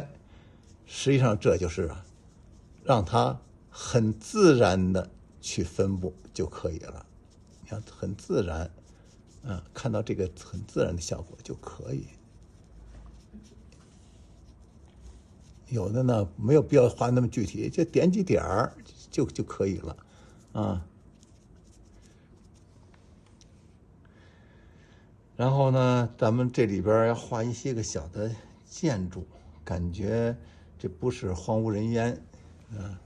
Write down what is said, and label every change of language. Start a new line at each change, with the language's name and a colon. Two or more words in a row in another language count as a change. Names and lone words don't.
Chinese: 實際上這就是讓它很自然的去分布就可以了。你看很自然，看到这個很自然的效果就可以。有的呢沒有必要畫那麼具體，就點幾點兒就可以了啊。然後呢，咱們這裡邊要畫一些個小的建築，感覺這不是荒無人煙啊。